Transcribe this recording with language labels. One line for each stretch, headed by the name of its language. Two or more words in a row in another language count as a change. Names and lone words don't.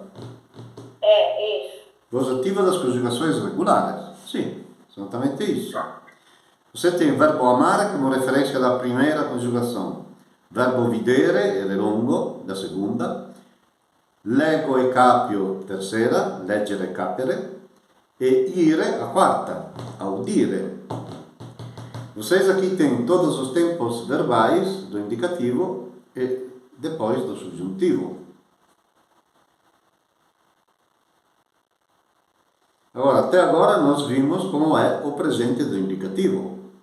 Portuguese: É, isso. Voz ativa das conjugações regulares. Sim, exatamente isso. Você tem o verbo amare como referência da primeira conjugação. Verbo videre, ele é longo, da segunda.
Latin: Leggo e capio, terceira, leggere e capere.
Portuguese: E ire, a quarta, audire. Vocês aqui têm todos os tempos verbais do indicativo e depois do subjuntivo. Agora, até agora nós vimos como é o presente do indicativo.